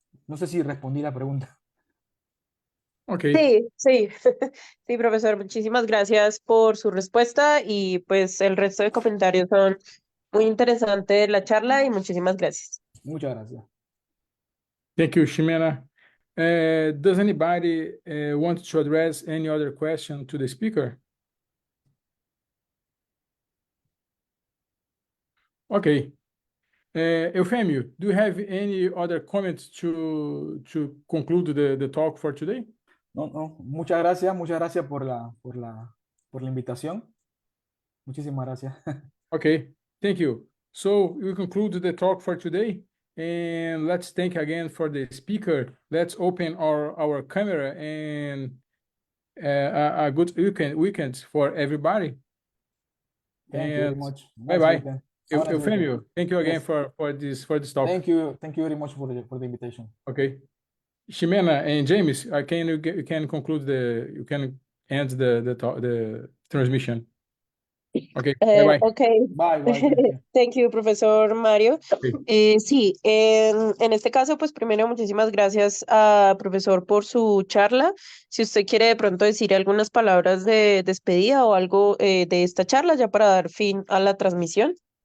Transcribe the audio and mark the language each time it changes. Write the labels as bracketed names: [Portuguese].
[Spanish] No sé si respondí la pregunta. [English] Okay. [Spanish] Sí, sí, sí, profesor, muchísimas gracias por su respuesta y pues el resto de comentarios son muy interesantes la charla y muchísimas gracias. Muchas gracias. [English] Thank you, Ximena. Does anybody want to address any other question to the speaker? Okay. Eufemio, do you have any other comments to conclude the talk for today? [Spanish] No, no, muchas gracias por la invitación. Muchísimas gracias. [English] Okay, thank you. So we conclude the talk for today, and let's thank again for the speaker. Let's open our camera and a good weekend for everybody. Thank you very And much. bye Nice bye. weekend. Have a nice weekend. Eufemio, thank you again Yes. for this talk. Thank you very much for the invitation. Okay. Ximena and James, you can conclude you can end the transmission. Okay, bye bye. Okay. Bye, bye. Thank you. Thank you, profesor Mario. [Spanish] Sí, en este caso, pues primero muchísimas gracias a profesor por su charla. Si usted quiere de pronto decir algunas palabras de despedida o algo de esta charla ya para dar fin a la transmisión.